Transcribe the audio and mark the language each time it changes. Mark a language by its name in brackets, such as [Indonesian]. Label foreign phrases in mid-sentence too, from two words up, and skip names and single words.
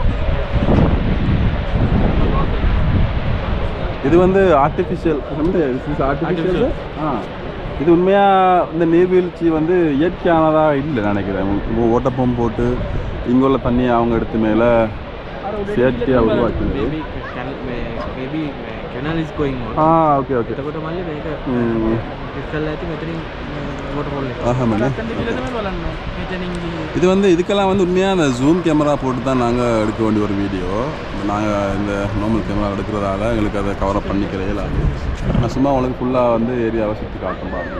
[Tamil] இது வந்து ஆர்டிஃபிஷியல் இது உண்மையாக இந்த நீர்வீழ்ச்சி வந்து இயற்கையானதாக இல்லை நினைக்கிறேன். ஓட்டப்பம் போட்டு இங்கே உள்ள தண்ணியை அவங்க எடுத்து மேலே செயற்கையாக உருவாக்கினது. [English] canal is going on. Okay. [Sinhala] කළා ඇති මෙතනින් waterfall එක. [Tamil] ஆஹாமண்ணே [Sinhala] අතන දිවිල තමයි බලන්න. මෙතනින් ගිහින් [Tamil] இது வந்து இதுக்கெல்லாம் வந்து உண்மையாக அந்த [English] zoom camera [Tamil] போட்டு தான் நாங்கள் எடுக்க வேண்டிய ஒரு வீடியோ. நாங்கள் இந்த [English] normal camera [Tamil] எடுக்கிறதால எங்களுக்கு அதை கவரப் பண்ணிக்கிறே இல்லாது. நான் சும்மா உங்களுக்கு ஃபுல்லாக வந்து ஏரியாவை சுற்றி காட்டும் பாருங்கள்.